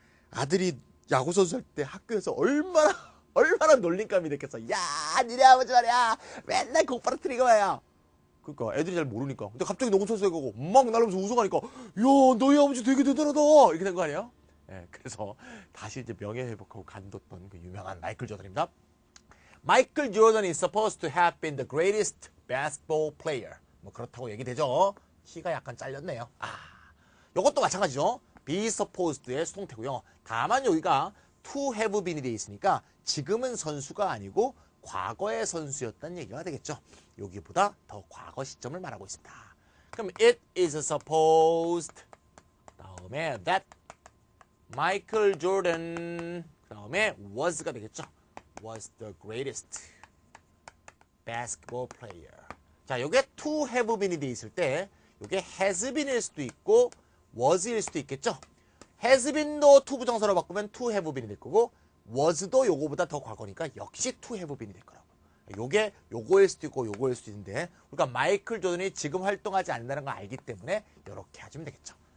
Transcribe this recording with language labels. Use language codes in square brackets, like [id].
[ko] 아들이 야구 선수 할 때 학교에서 얼마나 놀림감이 됐겠어. 야, 니네 아버지 말이야. 맨날 공빠르뜨리고 말이야. 그러니까 애들이 잘 모르니까. 근데 갑자기 농구 선수 해가고 막 날으면서 우승하니까 야, 너희 아버지 되게 대단하다. 이렇게 된 거 아니에요? 예, 그래서 다시 이제 명예 회복하고 간뒀던 그 유명한 마이클 조던입니다. [en] 마이클 조던이 supposed to have been the greatest basketball player. [ko] 뭐 그렇다고 얘기되죠. 키가 약간 잘렸네요. 요것도 마찬가지죠. be supposed의 수동태고요. 다만 여기가 to have been이 돼 있으니까 지금은 선수가 아니고 과거의 선수였다는 얘기가 되겠죠. 여기보다 더 과거 시점을 말하고 있습니다. 그럼 it is supposed 다음에 that 마이클 조던 그 다음에 was가 되겠죠. [en] was the greatest basketball player. [ko] 자, 요게 to have been이 돼 있을 때 요게 has been일 수도 있고 was일 수도 있겠죠. has been도 to 부정사로 바꾸면 to have been이 될 거고 was도 요거보다 더 과거니까 역시 to have been이 될 거라고. 요게 요거일 수도 있고 요거일 수도 있는데 그러니까 마이클 조던이 지금 활동하지 않는다는 걸 알기 때문에 이렇게 하시면 되겠죠.